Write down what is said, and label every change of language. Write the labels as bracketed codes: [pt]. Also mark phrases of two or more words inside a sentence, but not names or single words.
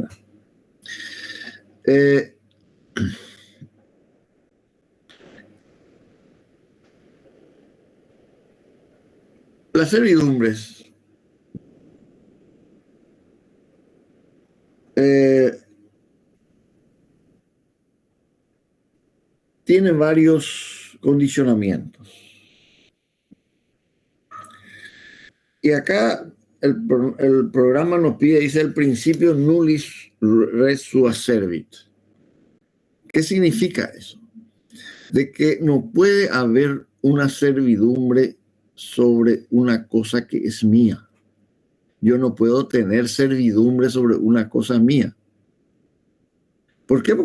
[es] Las servidumbres tienen varios condicionamientos. Y acá el programa nos pide, dice el principio [la] nullis res sua servit. [es] ¿Qué significa eso? De que no puede haber una servidumbre sobre una cosa que es mía. Yo no puedo tener servidumbre sobre una cosa mía. ¿Por qué?